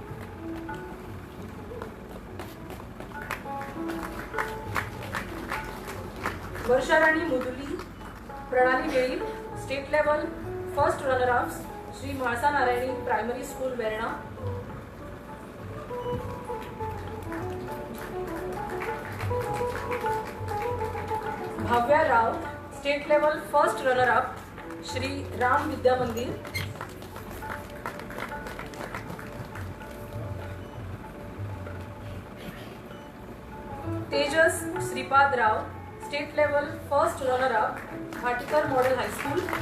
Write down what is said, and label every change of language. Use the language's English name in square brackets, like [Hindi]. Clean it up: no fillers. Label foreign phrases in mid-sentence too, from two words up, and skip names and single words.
[English] वर्षा राणी मुदुली, प्रणाली वेळी, state level first runner up, श्री म्हाळसा नारायणी प्रायमरी स्कूल, वेर्णा. भाव्या राव, state level first runner up, श्री राम विद्या मंदिर. तेजस श्रीपाद राव, state level first runner up, भाटीकर मॉडेल हायस्कूल.